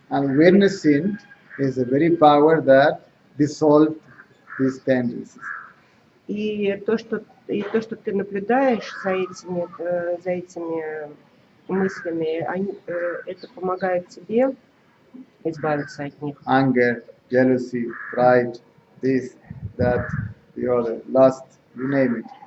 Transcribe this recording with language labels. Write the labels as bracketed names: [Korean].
[English] And witnessing is the very power that dissolves these tendencies. [Russian] И то, что ты наблюдаешь за этими мыслями, это помогает тебе избавиться от них. [English] Anger, jealousy, pride, this, that, the other, lust, you name it.